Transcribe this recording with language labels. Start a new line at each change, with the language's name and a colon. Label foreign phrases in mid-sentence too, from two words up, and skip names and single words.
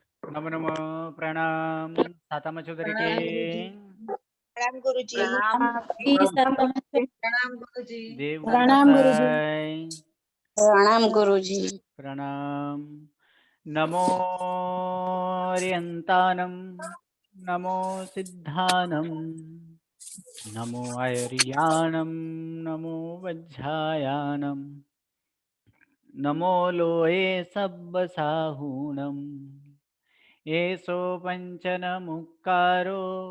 Hindi: नमो नमः प्रणाम साता मचौधरी के प्रणाम गुरुजी। प्रणाम गुरुजी। देव प्रणाम गुरुजी। गोसाई प्रणाम गुरुजी। प्रणाम।
Prakrit languages: नमो रियंतानम नमो सिद्धानम नमो आयर्याणम नमो वज्झायानम नमो लोये सब्बसाहूणम एसो पंचन मुक्कारो